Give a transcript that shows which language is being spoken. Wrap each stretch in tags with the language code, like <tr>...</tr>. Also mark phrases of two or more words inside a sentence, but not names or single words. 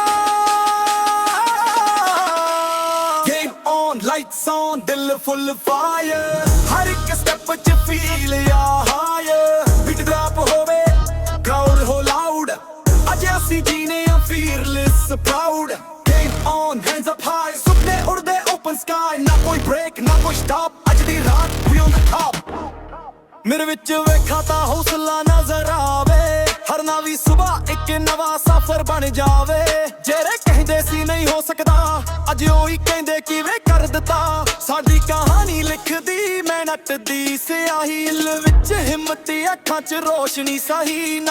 <en>game on lights on</en> <pa>ਦਿਲ</pa> <en>full fire</en> <pa>ਹਰ ਇੱਕ ਸਟੈਪ 'ਚ ਫੀਲ ਆ ਹਾਇਰ</pa> <en>beat drop</en> <pa>ਹੋਵੇ ਕਰਾਊਡ ਹੋ ਲਾਊਡ ਅੱਜ ਅਸੀਂ ਜੀਨੇ ਆ</pa> <en>fearless proud on, hands up high</en> <pa>ਸੁਪਨੇ ਉੜਦੇ</pa> <en>open sky</en> <pa>ਨਾ ਕੋਈ break ਨਾ ਕੋਈ stop ਅੱਜ ਦੀ ਰਾਤ</pa> <en>we on the top</en> <pa>ਮੇਰੇ ਵਿੱਚ ਵੇਖਾਂ ਤਾਂ ਹੌਸਲਾ ਨਜ਼ਰ ਆਵੇ ਹਰ ਨਵੀਂ ਸੁਬਾਹ ਇੱਕ ਨਵਾਂ ਸਫ਼ਰ ਬਣ ਜਾਵੇ ਜਿਹੜੇ ਕਹਿੰਦੇ ਸੀ ਨਹੀਂ ਹੋ ਸਕਦਾ ਅੱਜ ਉਹੀ ਕਹਿੰਦੇ ਕਿਵੇਂ ਕਰ ਦਿੱਤਾ ਸਾਡੀ ਕਹਾਣੀ ਲਿਖਦੀ ਮਿਹਨਤ ਦੀ ਸਿਆਹੀ ਦਿਲ ਵਿੱਚ ਹਿੰਮਤ ਅੱਖਾਂ 'ਚ ਰੋਸ਼ਨੀ ਸਹੀ ਨਾ</pa>